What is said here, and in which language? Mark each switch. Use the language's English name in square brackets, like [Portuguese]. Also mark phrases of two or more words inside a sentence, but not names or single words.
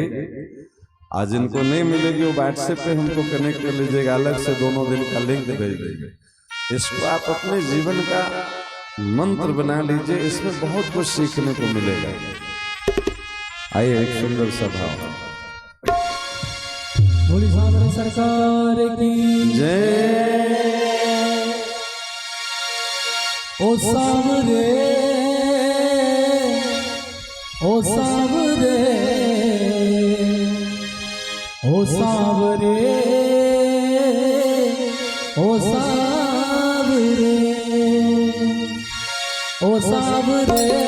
[Hindi] आज इनको नहीं मिलेगी, वो व्हाट्सएप पे हमको कनेक्ट कर लीजिएगा, अलग से दोनों दिन का लिंक भेज देंगे। इसको आप अपने जीवन का मंत्र बना लीजिए, इसमें बहुत कुछ सीखने को मिलेगा। आइए एक सुंदर सा भाव। भोली सागर सरकार की जय। ओ सावरे, ओ सावरे, ओ सावरे, ओ सावरे, ओ सावरे,